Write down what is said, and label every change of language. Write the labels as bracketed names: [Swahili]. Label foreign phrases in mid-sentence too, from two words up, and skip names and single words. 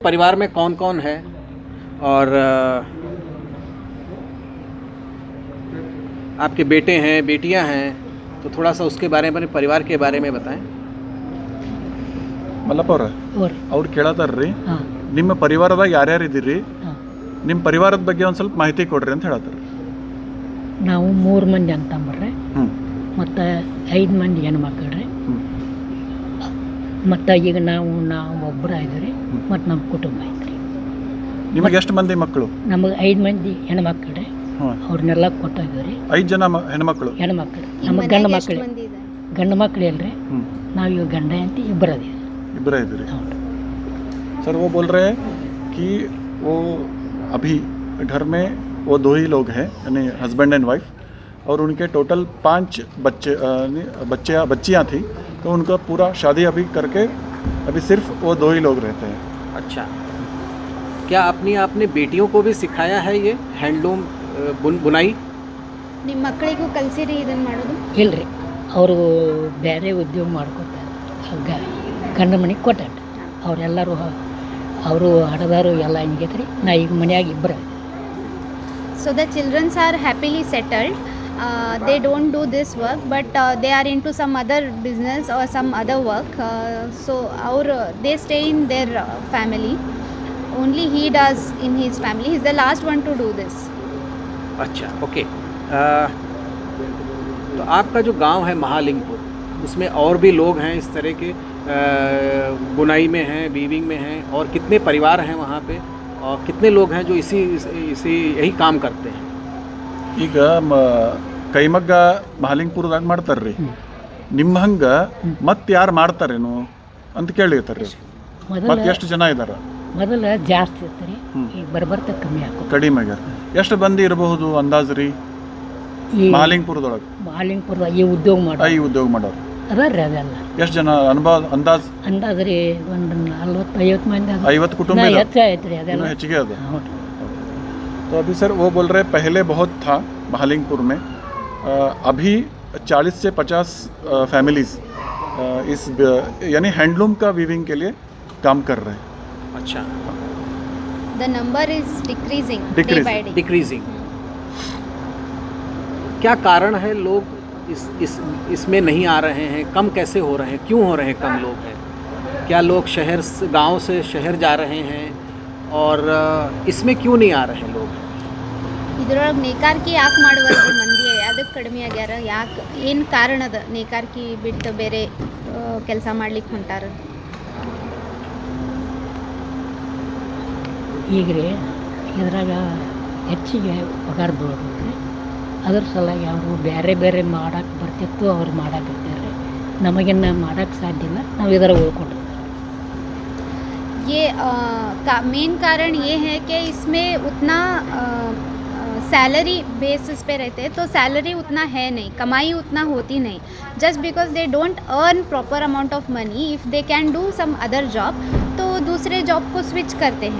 [Hindi] परिवार में कौन कौन है और आपके बेटे हैं बेटियां हैं, तो थोड़ा सा उसके बारे में, परिवार के बारे में बताएं। [Kannada] ಮಲ್ಲಪ್ಪ ಅವ್ರು ಕೇಳತ್ತಾರ್ರಿ, ಹಾಂ ನಿಮ್ಮ ಪರಿವಾರದಾಗ ಯಾರ್ಯಾರು ಇದ್ದೀರಿ, ಹಾಂ ನಿಮ್ಮ ಪರಿವಾರದ ಬಗ್ಗೆ ಒಂದು ಸ್ವಲ್ಪ ಮಾಹಿತಿ ಕೊಡ್ರಿ ಅಂತ ಹೇಳತ್ತಾರ. ನಾವು 3 ಮಂದಿ ಅಂತಂಬರ್ರಿ, ಹ್ಞೂ ಮತ್ತು 5 ಮಂದಿ ಹೆಣ್ಮಕ್ಳ್ರಿ, ಮತ್ತು ಈಗ ನಾವು ಒಬ್ಬರು ಇದ್ದೀವಿ, ಮತ್ತು ನಮ್ಮ ಕುಟುಂಬ ಐತ್ರಿ. ನಿಮಗೆ ಎಷ್ಟು ಮಂದಿ ಮಕ್ಕಳು? ನಮಗೆ 5 ಮಂದಿ ಹೆಣ್ಮಕ್ಳ್ರಿ, ಅವ್ರನ್ನೆಲ್ಲ ಕೊಟ್ಟಿದ್ದೀವಿ. 5 ಜನ ಹೆಣ್ಮಕ್ಳು. ಹೆಣ್ಮಕ್ಳು ನಮಗೆ ಗಂಡು ಮಕ್ಳು ಇಲ್ರಿ, ನಾವು ಇವಾಗ ಗಂಡ ಅಂತ ಇಬ್ಬರು ಅದೀವಿ. [Hindi] इब्बरे इधर सर वो बोल रहे हैं कि वो अभी घर में वो 2 ही लोग हैं, यानी [English] husband and wife, [Hindi] और उनके टोटल 5 बच्चियाँ थी, तो उनका पूरा शादी अभी करके अभी सिर्फ वो 2 ही लोग रहते हैं. अच्छा, क्या आपने बेटियों को भी सिखाया है ये हैंडलूम बुनाई? [Kannada] ನಿಮ್ಮ ಮಕ್ಕಳಿಗೂ ಕಲಿಸಿರಿ ಇದನ್ನು ಮಾಡೋದು? ಇಲ್ರಿ, ಅವರು ಬೇರೆ ಉದ್ಯೋಗ ಮಾಡ್ಕೊತಾರೆ, ಗಂಡ ಮನೆಗೆ ಕೊಟ್ಟಾರ. ಅವರೆಲ್ಲರೂ ಅವರು ಹಡದಾರು ಎಲ್ಲ ಹಿಂಗೈತ್ರಿ. ನಾ ಈಗ ಮನ್ಯಾಗ ಇಬ್ಬರು. [English] So the children are happily settled. They don't do this work, but they are into some other business or some other work. So they stay in their family. Only he does in his family. He's the last one to do this. [Hindi] अच्छा, ओके. तो आपका जो गांव है महालिंगपुर, उसमें और भी लोग हैं इस तरह के, बुनाई में हैं, वीविंग में हैं, और कितने परिवार हैं वहाँ पे, और कितने लोग हैं जो इसी यही काम करते हैं? [Kannada] ಈಗ ಕೈಮಗ್ಗ ಮಹಾಲಿಂಗಪುರದಾಗ ಮಾಡ್ತಾರ್ರಿ, ನಿಮ್ಮ ಹಂಗ ಮತ್ತೆ ಯಾರು ಮಾಡ್ತಾರೇನು ಅಂತ ಕೇಳಿರ್ತಾರ್ರಿ. ಮತ್ತೆ ಎಷ್ಟು ಜನ ಇದ್ದಾರೆ? ಮೊದಲು ಜಾಸ್ತಿ ಇರ್ತಾರೆ, ಈಗ ಬರ್ಬರ್ತಾ ಕಮ್ಮಿ ಹಾಕೋ ಕಡಿಮೆ ಆಗ್ಯಾರ. ಎಷ್ಟು ಮಂದಿ ಇರಬಹುದು ಅಂದಾಜು ರೀ ಮಹಾಲಿಂಗಪುರದೊಳಗೆ? ಮಹಾಲಿಂಗಪುರದಾಗ ಈ ಉದ್ಯೋಗ ಮಾಡೋರು ಅದಾರ್ರಿ, ಅದೆಲ್ಲ ಎಷ್ಟು ಜನ ಅಂದಾಜು ರೀ ಒಂದು 40-50 ಮಂದಿ. [Hindi] 50 कुटुंब [Kannada] ಹೆಚ್ಚು ಐತ್ರಿ, ಅದೆಲ್ಲ ಹೆಚ್ಚಿಗೆ ಅದ. [Hindi] तो अभी सर वो बोल रहे पहले बहुत था महालिंगपुर में, अभी 40 से 50 फैमिलीज इस यानी हैंडलूम का वीविंग के लिए काम कर रहे हैं. अच्छा, [English] The number is decreasing day by day. डिक्रीजिंग. [Hindi] क्या कारण है लोग इसमें नहीं आ रहे हैं? कम कैसे हो रहे हैं? क्यों हो रहे हैं? कम लोग हैं? क्या लोग गांव से शहर जा रहे हैं, और इसमें क्यों नहीं आ रहे हैं लोग? [Kannada] ಇದರೊಳಗೆ ನೇಕಾರಿಕೆ ಯಾಕೆ ಮಾಡುವಲ್ರಿ ಮಂದಿ? ಅದಕ್ಕೆ ಕಡಿಮೆ ಆಗ್ಯಾರ? ಯಾಕೆ, ಏನು ಕಾರಣ ಅದ ನೇಕಾರಿಕೆ ಬಿಟ್ಟು ಬೇರೆ ಕೆಲಸ ಮಾಡ್ಲಿಕ್ಕೆ ಹೊಂಟಾರ? ಈಗ ರೀ ಇದ್ರಾಗ ಹೆಚ್ಚಿಗೆ ಪಗಾರ ಬೀಳೋದ್ರಿ, ಅದ್ರ ಸಲುವಾಗಿ ಅವರು ಬೇರೆ ಬೇರೆ ಮಾಡೋಕ್ಕೆ ಬರ್ತಿತ್ತು, ಅವ್ರು ಮಾಡಾಕತ್ತಾರೆ. ನಮಗಿನ್ನ ಮಾಡೋಕ್ಕೆ ಸಾಧ್ಯ ಇಲ್ಲ, ನಾವು ಇದರ ಉಳ್ಕೊಂಡು. [Hindi] ये मेन कारण ये है कि इसमें उतना [English] salary basis [Hindi] पे रहते हैं, तो सैलरी उतना है नहीं, कमाई उतना होती नहीं. [English] just because they don't earn proper amount of money, if they can do some other job [Hindi] तो दूसरे जॉब को स्विच करते हैं.